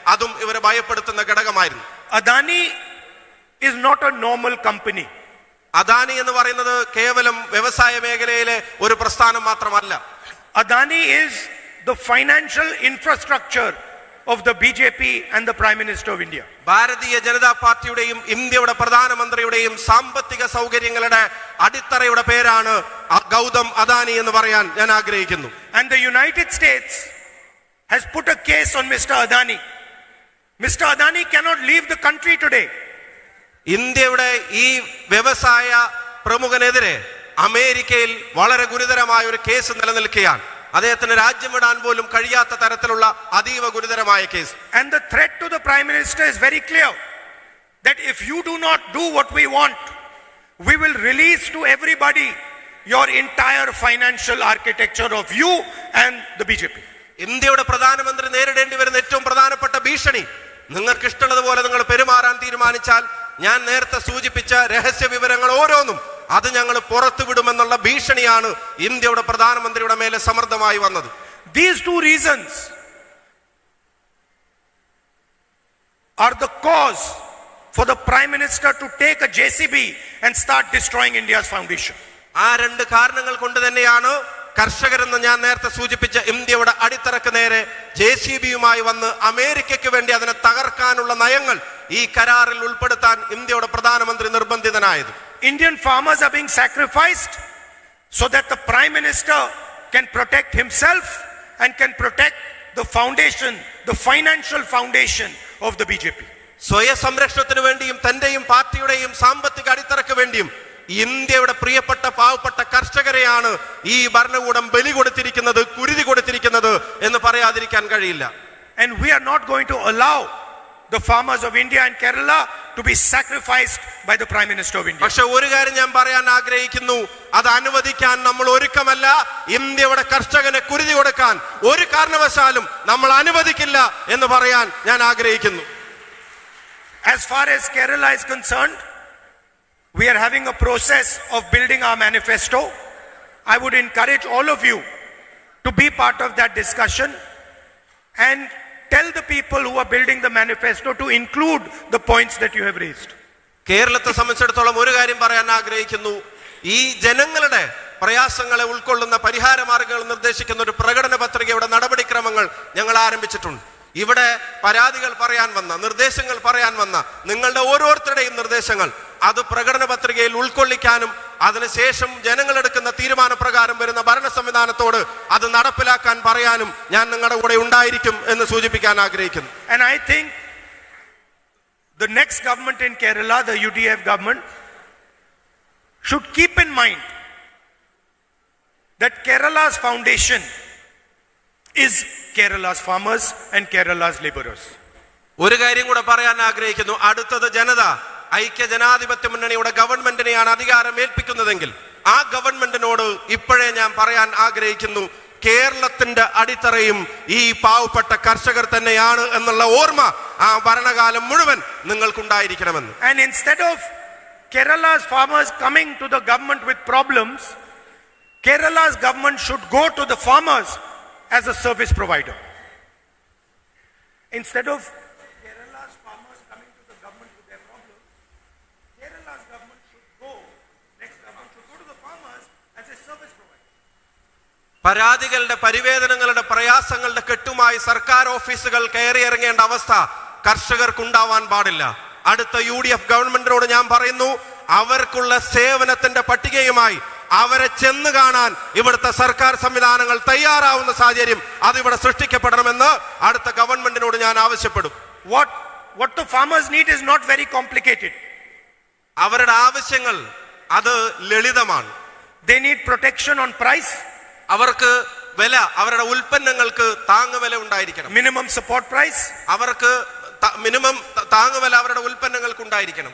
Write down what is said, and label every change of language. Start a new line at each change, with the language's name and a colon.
Malayalam: അതും ഇവരെ ഭയപ്പെടുത്തുന്ന ഘടകമായിരുന്നു.
English: Adani is not a normal company.
Malayalam: Adani എന്ന് പറയുന്നത് കേവലം വ്യവസായ മേഖലയിലെ ഒരു പ്രസ്ഥാനം മാത്രമല്ല.
English: Adani is the financial infrastructure of the BJP and the Prime Minister of India.
Malayalam: Bharatiya Janata പാർട്ടിയുടെയും ഇന്ത്യയുടെ പ്രധാനമന്ത്രിയുടെയും സാമ്പത്തിക സൗകര്യങ്ങളുടെ അടിത്തറയുടെ പേരാണ് ഗൗതം അദാനി എന്ന് പറയാൻ ഞാൻ ആഗ്രഹിക്കുന്നു.
English: And the United States has put a case on Mr. Adani. Mr. Adani cannot leave the country today.
Malayalam: ഇന്ത്യയുടെ ഈ വ്യവസായ പ്രമുഖനെതിരെ അമേരിക്കയിൽ വളരെ ഗുരുതരമായ ഒരു കേസ് നിലനിൽക്കുകയാണ്. അദ്ദേഹത്തിന് രാജ്യം വിടാൻ പോലും കഴിയാത്ത തരത്തിലുള്ള അതീവ ഗുരുതരമായ case.
English: And the threat to the Prime Minister is very clear, that if you do not do what we want, we will release to everybody your entire financial architecture of you and the BJP.
Malayalam: ഇന്ത്യയുടെ പ്രധാനമന്ത്രി നേരിടേണ്ടി വരുന്ന ഏറ്റവും പ്രധാനപ്പെട്ട ഭീഷണി, നിങ്ങൾക്ക് ഇഷ്ടമുള്ളതുപോലെ നിങ്ങൾ പെരുമാറാൻ തീരുമാനിച്ചാൽ ഞാൻ നേരത്തെ സൂചിപ്പിച്ച രഹസ്യ വിവരങ്ങൾ ഓരോന്നും അത് ഞങ്ങൾ പുറത്തുവിടുമെന്നുള്ള ഭീഷണിയാണ് ഇന്ത്യയുടെ പ്രധാനമന്ത്രിയുടെ മേലെ സമ്മർദ്ദമായി വന്നത്.
English: These two reasons are the cause for the Prime Minister to take a JCB and start destroying India's foundation.
Malayalam: ആ രണ്ട് കാരണങ്ങൾ കൊണ്ട് തന്നെയാണ് കർഷകരെന്ന് ഞാൻ നേരത്തെ സൂചിപ്പിച്ച ഇന്ത്യയുടെ അടിത്തറക്ക് നേരെ JCBയുമായി വന്ന് അമേരിക്കയ്ക്ക് വേണ്ടി അതിനെ തകർക്കാനുള്ള നയങ്ങൾ ഈ കരാറിൽ ഉൾപ്പെടുത്താൻ ഇന്ത്യയുടെ പ്രധാനമന്ത്രി നിർബന്ധിതനായത്.
English: Indian farmers are being sacrificed so that the Prime Minister can protect himself and can protect the foundation, the financial foundation of the BJP.
Malayalam: സ്വയ സംരക്ഷണത്തിന് വേണ്ടിയും തന്റെയും പാർട്ടിയുടെയും സാമ്പത്തിക അടിത്തറക്ക് വേണ്ടിയും ഇന്ത്യയുടെ പ്രിയപ്പെട്ട പാവപ്പെട്ട കർഷകരെയാണ് ഈ ഭരണകൂടം ബലി കൊടുത്തിരിക്കുന്നത്, കുരുതി കൊടുത്തിരിക്കുന്നത് എന്ന് പറയാതിരിക്കാൻ കഴിയില്ല.
English: And we are not going to allow the farmers of India and Kerala to be sacrificed by the Prime Minister of India.
Malayalam: പക്ഷെ ഒരു കാര്യം ഞാൻ പറയാൻ ആഗ്രഹിക്കുന്നു, അത് അനുവദിക്കാൻ നമ്മൾ ഒരുക്കമല്ല. ഇന്ത്യയുടെ കർഷകനെ കുരുതി കൊടുക്കാൻ ഒരു കാരണവശാലും നമ്മൾ അനുവദിക്കില്ല എന്ന് പറയാൻ ഞാൻ ആഗ്രഹിക്കുന്നു.
English: As far as Kerala is concerned, we are having a process of building our manifesto. I would encourage all of you to be part of that discussion and tell the people who are building the manifesto to include the points that you have raised.
Malayalam: കേരളത്തെ സംബന്ധിച്ചിടത്തോളം ഒരു കാര്യം പറയാൻ ആഗ്രഹിക്കുന്നു. ഈ ജനങ്ങളുടെ പ്രയാസങ്ങളെ ഉൾക്കൊള്ളുന്ന പരിഹാര മാർഗങ്ങൾ നിർദ്ദേശിക്കുന്ന ഒരു പ്രകടന പത്രികയുടെ നടപടിക്രമങ്ങൾ ഞങ്ങൾ ആരംഭിച്ചിട്ടുണ്ട്. ഇവിടെ പരാതികൾ പറയാൻ വന്ന, നിർദ്ദേശങ്ങൾ പറയാൻ വന്ന നിങ്ങളുടെ ഓരോരുത്തരുടെയും നിർദ്ദേശങ്ങൾ അത് പ്രകടന പത്രികയിൽ ഉൾക്കൊള്ളിക്കാനും അതിനുശേഷം ജനങ്ങളെടുക്കുന്ന തീരുമാനപ്രകാരം വരുന്ന ഭരണ സംവിധാനത്തോട് അത് നടപ്പിലാക്കാൻ പറയാനും ഞാൻ നിങ്ങളുടെ കൂടെ ഉണ്ടായിരിക്കും എന്ന് സൂചിപ്പിക്കാൻ ആഗ്രഹിക്കുന്നു.
English: And I think the next government in Kerala, the UDF government, should keep in mind that Kerala's foundation is Kerala's farmers and Kerala's laborers.
Malayalam: ഒരു കാര്യം കൂടെ പറയാൻ ആഗ്രഹിക്കുന്നു. അടുത്തത് ജനത ഐക്യ ജനാധിപത്യ മുന്നണിയുടെ ഗവൺമെന്റിനെയാണ് അധികാരം ഏൽപ്പിക്കുന്നതെങ്കിൽ ആ ഗവൺമെന്റിനോട് ഇപ്പോഴേ ഞാൻ പറയാൻ ആഗ്രഹിക്കുന്നു, കേരളത്തിന്റെ അടിത്തറയും ഈ പാവപ്പെട്ട കർഷകർ തന്നെയാണ് എന്നുള്ള ഓർമ്മ ആ ഭരണകാലം മുഴുവൻ നിങ്ങൾക്കുണ്ടായിരിക്കണമെന്ന്.
English: And instead of Kerala's farmers coming to the government with problems, Kerala's government should go to the farmers as a service provider. Instead of Kerala's farmers coming to the government with their problems, Kerala's government should go, next government should go to the farmers as a service provider.
Malayalam: പരാതികളുടെ പരിവേദനങ്ങളുടെ പ്രയാസങ്ങളുടെ കെട്ടുമായി സർക്കാർ ഓഫീസുകൾ കയറിയിറങ്ങേണ്ട അവസ്ഥ കർഷകർക്കുണ്ടാവാൻ പാടില്ല. അടുത്ത UDF ഗവൺമെന്റിനോട് ഞാൻ പറയുന്നു, അവർക്കുള്ള സേവനത്തിന്റെ പട്ടികയുമായി അവരെ ചെന്ന് കാണാൻ ഇവിടുത്തെ സർക്കാർ സംവിധാനങ്ങൾ തയ്യാറാവുന്ന സാഹചര്യം അതിവിടെ സൃഷ്ടിക്കപ്പെടണമെന്ന് അടുത്ത ഗവൺമെന്റിനോട് ഞാൻ ആവശ്യപ്പെടും.
English: What the farmers need is not very complicated.
Malayalam: അവരുടെ ആവശ്യങ്ങൾ അത് ലളിതമാണ്.
English: They need protection on price.
Malayalam: അവർക്ക് വില, അവരുടെ ഉൽപ്പന്നങ്ങൾക്ക് താങ്ങുവില ഉണ്ടായിരിക്കണം.
English: Minimum support price.
Malayalam: അവർക്ക് മിനിമം താങ്ങുവില അവരുടെ ഉൽപ്പന്നങ്ങൾക്ക് ഉണ്ടായിരിക്കണം.